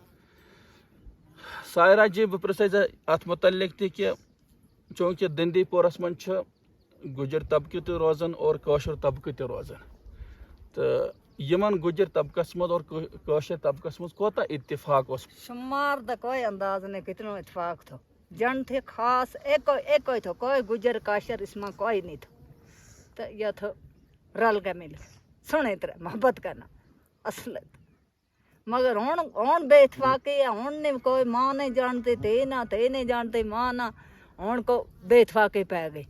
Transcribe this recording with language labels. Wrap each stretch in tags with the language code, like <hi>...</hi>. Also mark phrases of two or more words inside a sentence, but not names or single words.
<ks>سایرہ جی بہٕ پرٛژھے ژےٚ اتھ متعلق تہِ کہِ چوٗنکہِ دندی پورس منٛز چھُ گُجر طبقہٕ تہِ روزان اور کٲشُر طبقہٕ تہِ روزان تہٕ یِمن گُجر طبقس منٛز اور کٲشر طبقس منٛز کوتاہ اتفاق اوس؟</ks> <gju>شمار دا کوئی انداز نہیں کتنا اتفاق تھا. جن تھے خاص ایک تھا, کوئی گجر کاشر اس میں کوئی نہیں تھا. تو یہ تھا رل کے مل سنے ترے محبت کرنا اصلت. مگر ہون بے اتفاقی ہے, ہون نے کوئی ماں نہیں جانتے تے نہیں جانتے ماں نہ, ہون کو بے اتفاقی پہ گئی.</gju>